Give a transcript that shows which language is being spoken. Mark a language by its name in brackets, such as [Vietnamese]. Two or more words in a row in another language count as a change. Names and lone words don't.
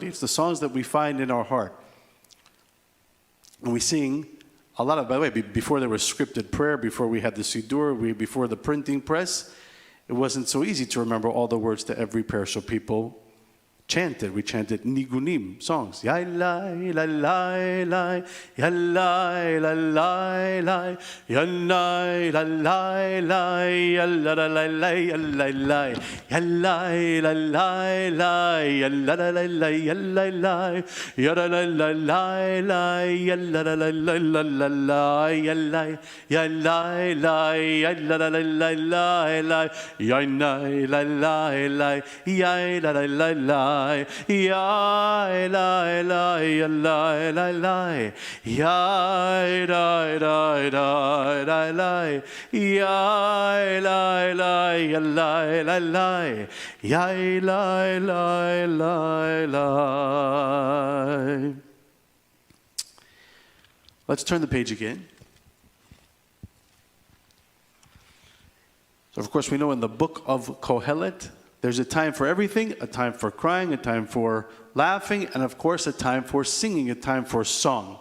[English] It's the songs that we find in our heart. And we sing a lot of, by the way, before there was scripted prayer, before we had the Siddur, before the printing press, it wasn't so easy to remember all the words to every prayer, so people chanted. We chanted nigunim, songs. Ya lai, la lai, lai, ya lai, la lai, lai, ya lai, la lai, lai, ya la la lai, lai, ya lai, lai, ya lai, la lai, lai, ya la la lai, lai, ya lai, lai, ya la la lai, lai, lai, ya la la lai, lai, la la lai, ya lai, ya lai, lai, ya la la lai, lai, lai, lai, ya lai, la lai, lai, ya la la lai, lai. Ya la la ya la la la ya la la la la la ya la la ya la la la ya la la la la. Let's turn the page again. So of course we know in the book of Kohelet, There's a time for everything, a time for crying, a time for laughing, and of course a time for singing, a time for song.